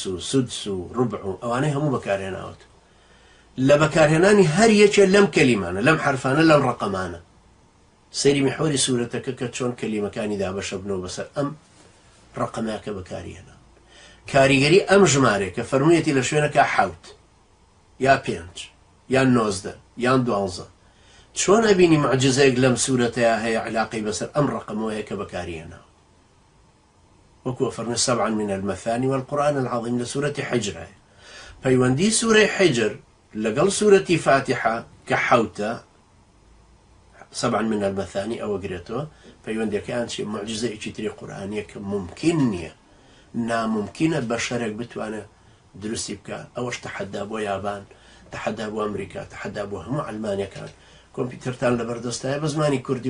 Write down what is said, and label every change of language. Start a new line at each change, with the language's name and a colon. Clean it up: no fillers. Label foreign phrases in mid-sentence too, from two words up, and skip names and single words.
Central Kurdish: و سدس و ربع و ئەوانەی هەموو بەکارهێناوەت لە بەکارهێنانی هەر یەکێ لەم کەلیمانە لەم حرفانە لەم ڕقەمانە سەیری میحوەری سوورەتەکە کە چۆن کەلیمەکانی دابەشە بنەوە بەسەر ئەم ڕقەمەکە بەکارهێنا کاریگەری ئەم ژمارێک کە فەرموویەتی لە شوێنەکە 7 یا 5 یان 19 یان 12 چۆن ئەبینی معجزەیەک لەم سوورەتەیە هەیە علاقەی بەسەر ئەم ڕقەمەوەیە کە بەکارهێنا وەکو فەرمووی 7
Arabic: من المثاني والقرآن العظيم لسورة حجر
Central Kurdish: پەیوەندی سوورەی حجر لەگەڵ سوورەتی فاتحة کە 7
Arabic: من المثاني
Central Kurdish: ئەوە گرێتەوە پەیوەندەکەیان چی معجزەیەکی تری قورئانیە کە ممکن نییە ناممکنە بەشەرێک بتوانێت دروستی بکە ئەوەش تەحەدا بۆ یابان تەحەدا بۆ ئەمریکا تەحەدا بۆ هەموو ئەلمانیەکان کۆمپیوتەرتان لەبەردەستایە بە زمانی کوردی